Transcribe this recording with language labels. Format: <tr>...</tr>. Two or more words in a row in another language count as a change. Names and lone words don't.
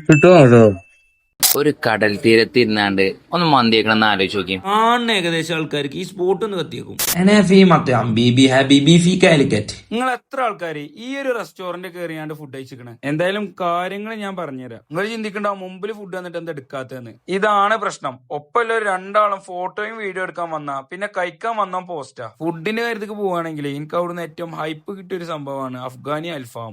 <ml>കിട്ടുമോ? ഒരു കടൽ തീരത്തിരുന്നാണ്ട് ഒന്ന് മന്തി വെക്കണം ആലോചിച്ച് നോക്കി. ഏകദേശം ആൾക്കാർക്ക് ഈ സ്പോട്ട് ഒന്ന് കത്തിയേക്കും.</ml> <ar>أنا في مطعم بيبي حبيبي في كالكت.</ar> <ml>നിങ്ങൾ എത്ര ആൾക്കാർ ഈ ഒരു റെസ്റ്റോറന്റ് കയറിയാണ്ട് ഫുഡ് കഴിച്ചിക്കണേ? എന്തായാലും കാര്യങ്ങൾ ഞാൻ പറഞ്ഞുതരാം. നിങ്ങൾ ചിന്തിക്കണ്ടാവും മുമ്പിൽ ഫുഡ് വന്നിട്ട് എന്താ എടുക്കാത്തതെന്ന്. ഇതാണ് പ്രശ്നം. ഒപ്പമുള്ള രണ്ടാളും ഫോട്ടോയും വീഡിയോ എടുക്കാൻ വന്നാ പിന്നെ കഴിക്കാൻ വന്നാ പോസ്റ്റാ. ഫുഡിന്റെ കാര്യത്തേക്ക് പോവുകയാണെങ്കിൽ എനിക്ക് അവിടുന്ന് ഏറ്റവും ഹൈപ്പ് കിട്ടിയ ഒരു സംഭവമാണ് അഫ്ഗാനി അൽഫാം.</ml>